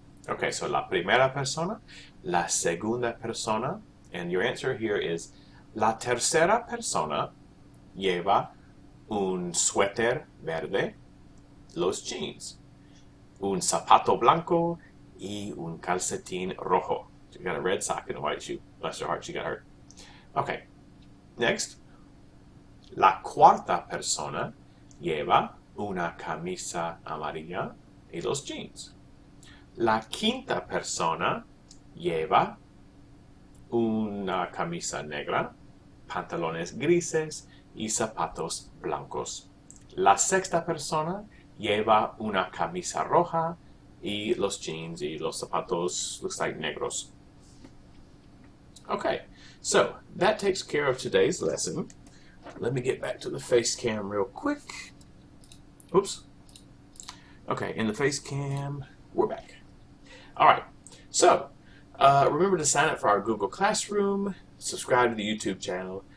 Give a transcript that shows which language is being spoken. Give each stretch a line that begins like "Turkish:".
Spanish: Okay, so la primera persona, la segunda persona,
English: and your answer here is
Spanish: la tercera persona lleva un suéter verde, los jeans, un zapato blanco y un calcetín rojo.
English: So you got a red sock and a white shoe. Bless her heart, she got hurt. Okay, next.
Spanish: La cuarta persona lleva una camisa amarilla y los jeans. La quinta persona lleva una camisa negra, pantalones grises y zapatos blancos. La sexta persona lleva una camisa roja y los jeans y los zapatos
English: looks like
Spanish: negros.
English: Okay, so that takes care of today's lesson. Let me get back to the face cam real quick. Oops. Okay, in the face cam, we're back. All right, so remember to sign up for our Google Classroom, subscribe to the YouTube channel.